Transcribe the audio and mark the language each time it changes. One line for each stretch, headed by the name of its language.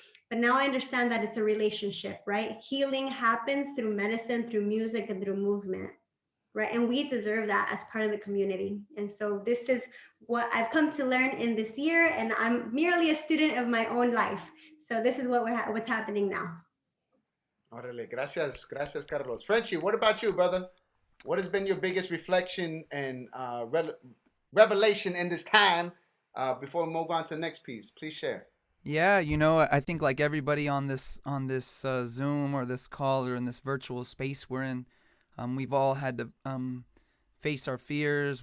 English: But now I understand that it's a relationship, right? Healing happens through medicine, through music, and through movement, right? And we deserve that as part of the community. And so this is what I've come to learn in this year, and I'm merely a student of my own life. So this is what's happening now.
Spanish: Órale, gracias, gracias, Carlos.
English: Frenchie, what about you, brother? What has been your biggest reflection and revelation in this time before we move on to the next piece? Please share. Yeah, you know, I think like everybody on this Zoom or this call or in this virtual space we're in, we've all had to face our fears.